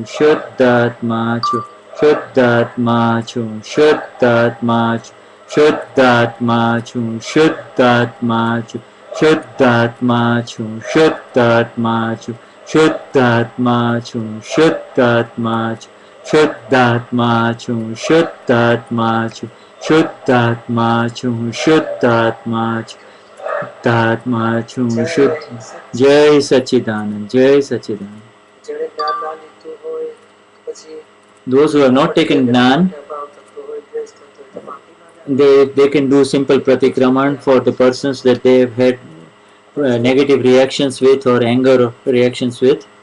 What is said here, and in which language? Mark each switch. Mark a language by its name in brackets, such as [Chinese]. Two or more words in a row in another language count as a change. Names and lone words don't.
[Gujarati] શુદ્ધાત્મા છું શુદ્ધાત્મા છું શુદ્ધાત્મા છું શુદ્ધાત્મા છું શુદ્ધાત્મા છું શુદ્ધાત્મા છું શુદ્ધાત્મા છું શુદ્ધાત્મા છું શુદ્ધાત્મા છું શુદ્ધાત્મા છું શુદ્ધાત્મા છું શુદ્ધાત્મા છું શુદ્ધાત્મા છું શુદ્ધાત્મા છું શુદ્ધાત્મા જય સચ્ચિદાનંદ, જય સચ્ચિદાનંદ. [English] Those who have not taken Gnan, they can do simple pratikraman for the persons that they have had negative reactions with or anger reactions with.